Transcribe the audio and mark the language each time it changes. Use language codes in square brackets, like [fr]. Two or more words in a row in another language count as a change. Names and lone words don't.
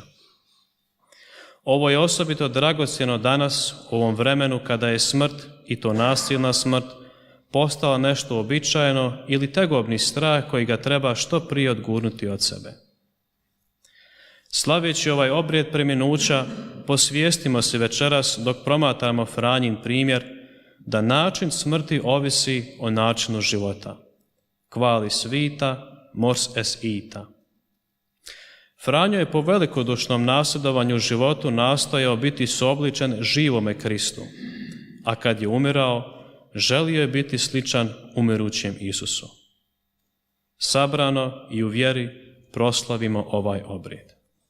[hr] Ovo je osobito dragocjeno danas, u ovom vremenu kada je smrt, i to nasilna smrt, postala nešto uobičajeno ili tegobni strah koji ga treba što prije odgurnuti od sebe. Slaveći ovaj obrijed preminuća, posvijestimo se večeras dok promatramo Franjin primjer da način smrti ovisi o načinu života. [la] Qualis vita, mors es ita. [hr] Franjo je po velikodušnom nasljedovanju životu nastojao biti suobličen živome Kristu, a kad je umirao, želio je biti sličan umirućem Isusu. Sabrano i u vjeri proslavimo ovaj obrijed.